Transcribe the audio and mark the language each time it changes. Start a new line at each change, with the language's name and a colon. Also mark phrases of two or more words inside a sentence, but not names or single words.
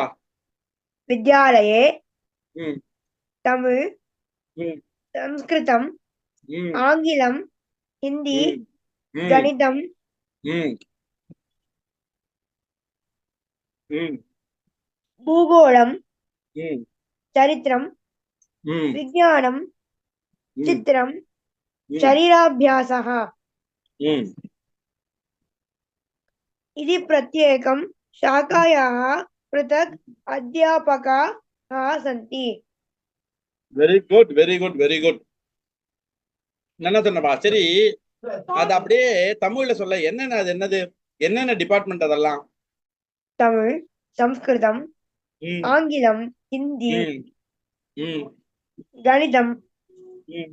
Sanskrit: विद्यालये तमिल्, संस्कृतम्, आङ्ग्लम्, हिन्दी, गणितम्, भूगोलम्, चरित्रम्, विज्ञानम्, चित्रम्, शरीराभ्यासः इति प्रत्येकं शाखायाः पृथक् अध्यापकाः सन्ति.
English: very good, very good, very good.
Tamil: நல்லா சொன்னப்பா. சரி, அது அப்படியே தமிழ்ல சொல்ல. என்னென்ன அது என்னது, என்னென்ன டிபார்ட்மெண்ட் அதெல்லாம்? தமிழ், சம்ஸ்கிருதம், ஆங்கிலம், ஹிந்தி, கணிதம், ம்.